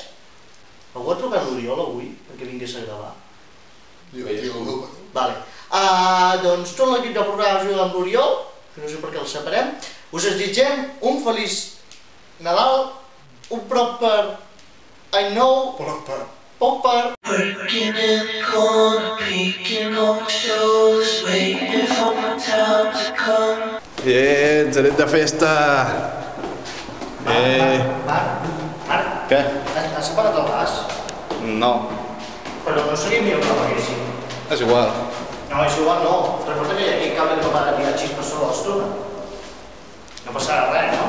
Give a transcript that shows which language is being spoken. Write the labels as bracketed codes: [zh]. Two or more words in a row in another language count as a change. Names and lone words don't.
[ca] Algú ha trucat l'Oriol avui, perquè vingués a gravar? Jo. Vale. Doncs tot l'equip del programa junt amb l'Oriol, que no sé per què el separem, us desitgem un feliç Nadal, un proper [en] I know, [ca] proper. [en] Working in the corner, peeking on my shoulders, waiting for my time to come. [ca] Bien, genet de festa! Marc, Què? has apagat el gas? No, Però no seria millor que l'apaguéssim. és igual. No, és igual, no. Recorda que hi ha aquell cable que va tirar xispes sobre l'estona. No passarà res, no?